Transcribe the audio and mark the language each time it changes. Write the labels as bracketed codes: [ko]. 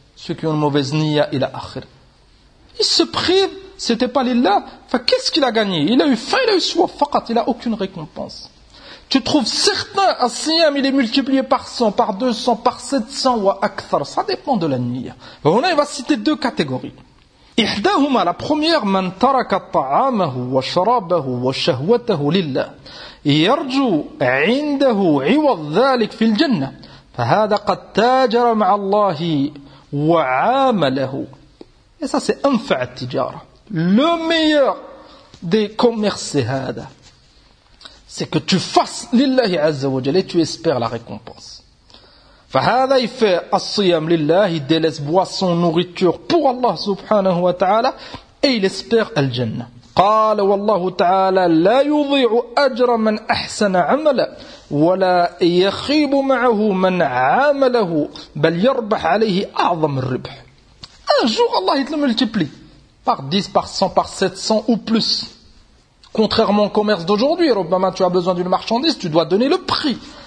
[fr] Ceux qui ont une mauvaise niya ila akhir. Ils se privent, c'était pas l'illah. Enfin, qu'est-ce qu'il a gagné? Il a eu faim, il a eu soif, faqat, il a aucune récompense. Tu trouves certains, un siyam, il est multiplié par 100, par 200, par 700 ou akthar. Ça dépend de la niya. On a, il va citer deux catégories. [ar] إحداهما [fr] la première, [ar] من ترك طعامه وشرابه وشهوته لله يرجو عنده عوض ذلك في الجنة فهذا قد تاجر مع الله وعامله. [fr] Et ça c'est [ar] أنفع التجارة. [fr] Le meilleur des commerces c'est هذا. C'est que tu fasses لله عز وجل et tu espères la récompense. [ar] فهذا يفعل الصيام لله يدلس [fr] boisson nourriture pour Allah [ar] سبحانه وتعالى [fr] et il espère [ar] الجنة. قال والله تعالى لا يضيع أجر من أحسن عمل ولا يخيب معه من عامله بل يربح عليه أعظم الربح. [fr] Un jour Allah il te le multiplie par 10, par 100, par 700 ou plus. Contrairement au commerce d'aujourd'hui, Robama, tu as besoin d'une marchandise, tu dois donner le prix.